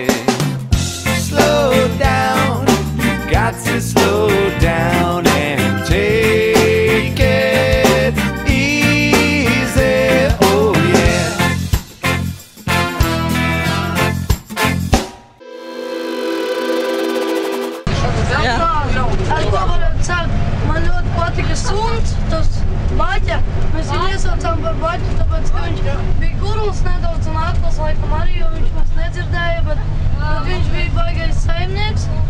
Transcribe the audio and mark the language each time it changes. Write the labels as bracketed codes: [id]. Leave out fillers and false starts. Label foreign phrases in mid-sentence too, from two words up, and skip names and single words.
[en] Slow down, you got to slow down and take it easy. Oh yeah. [lv] Man ļoti patika suns, tas Baķa. Mēs viņu iesaucām par Baķu, tāpēc, ka viņš bija kurls nedaudz un akls laikam arī, jo viņš mēs nedzirdēja, bet viņš bija baigais saimnieks.